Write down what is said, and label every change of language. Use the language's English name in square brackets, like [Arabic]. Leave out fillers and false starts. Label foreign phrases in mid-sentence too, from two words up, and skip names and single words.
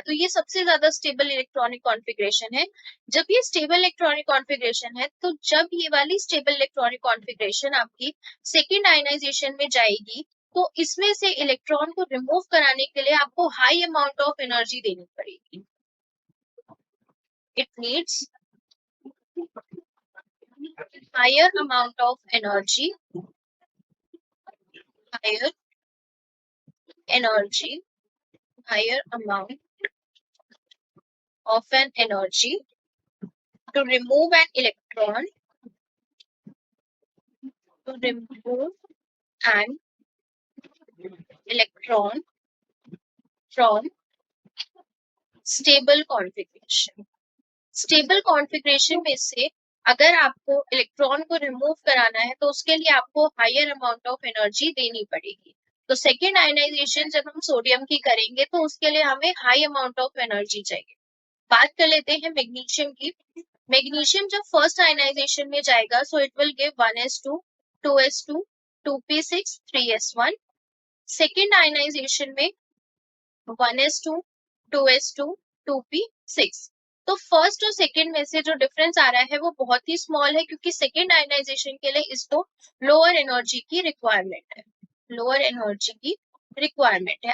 [Hindi] तो ये सबसे ज्यादा [English] stable electronic configuration [Hindi] है. जब ये [English] stable electronic configuration [Hindi] है तो जब ये वाली [English] stable electronic configuration [Hindi] आपकी [English] second ionization [Hindi] में जाएगी तो इसमें से इलेक्ट्रॉन को रिमूव कराने के लिए आपको [English] high amount of energy [Hindi] देनी पड़ेगी. [English] it needs higher amount of energy, higher amount of an energy to remove an electron from stable configuration. stable configuration [Hindi] में से अगर आपको इलेक्ट्रॉन को रिमूव कराना है तो उसके लिए आपको [English] higher amount of energy [Hindi] देनी पड़ेगी. तो [English] second ionization [Hindi] जब हम सोडियम की करेंगे तो उसके लिए हमें [English] high amount of energy [Hindi] चाहिए. बात कर लेते हैं मैग्नीशियम की. मैग्नीशियम जब [English] first ionization [Hindi] में जाएगा [English] so it will give [Hindi] 1s2, 2s2, 2p6, 3s1. [English] second ionization [Hindi] में 1s2, 2s2, 2p6. तो फर्स्ट और सेकेंड में से जो डिफरेंस आ रहा है वो बहुत ही स्मॉल है क्योंकि [English] second ionization [Hindi] के लिए इसको [English] lower energy [Hindi] की रिक्वायरमेंट है.